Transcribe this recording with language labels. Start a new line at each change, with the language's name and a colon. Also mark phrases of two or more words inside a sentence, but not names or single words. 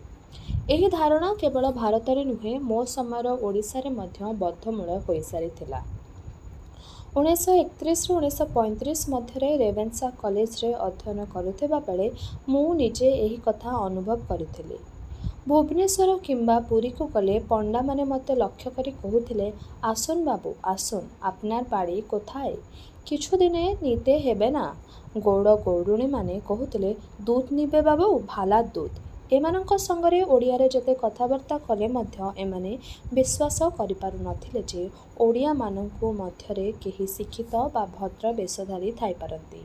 Odia: ଏହି ଧାରଣା କେବଳ ଭାରତରେ ନୁହେଁ, ମୋ ସମୟର ଓଡ଼ିଶାରେ ମଧ୍ୟ ବଦ୍ଧମୂଳ ହୋଇସାରିଥିଲା। 1931-1935 ମଧ୍ୟରେ ରେଭେନ୍ସା କଲେଜରେ ଅଧ୍ୟୟନ କରୁଥିବା ବେଳେ ମୁଁ ନିଜେ ଏହି କଥା ଅନୁଭବ କରିଥିଲି। ଭୁବନେଶ୍ୱର କିମ୍ବା ପୁରୀକୁ ଗଲେ ପଣ୍ଡାମାନେ ମୋତେ ଲକ୍ଷ୍ୟ କରି কহুଥିଲେ,
Bangla: আসুন বাবু আসুন, আপনার বাড়ি কোথায়? কিছুদিনে নিতে ହେବେ ନା?
Odia: ଗୌଡ଼ ଗୌଡ଼ୁଣୀମାନେ କହୁଥିଲେ,
Bangla: দুধ নিবে বাবু, ভালা দুধ।
Odia: ଏମାନଙ୍କ ସଙ୍ଗରେ ଓଡ଼ିଆରେ ଯେତେ କଥାବାର୍ତ୍ତା କଲେ ମଧ୍ୟ ଏମାନେ ବିଶ୍ୱାସ କରିପାରୁନଥିଲେ ଯେ ଓଡ଼ିଆମାନଙ୍କ ମଧ୍ୟରେ କେହି ଶିକ୍ଷିତ ବା ଭଦ୍ର ବେଶଧାରୀ ଥାଇପାରନ୍ତି।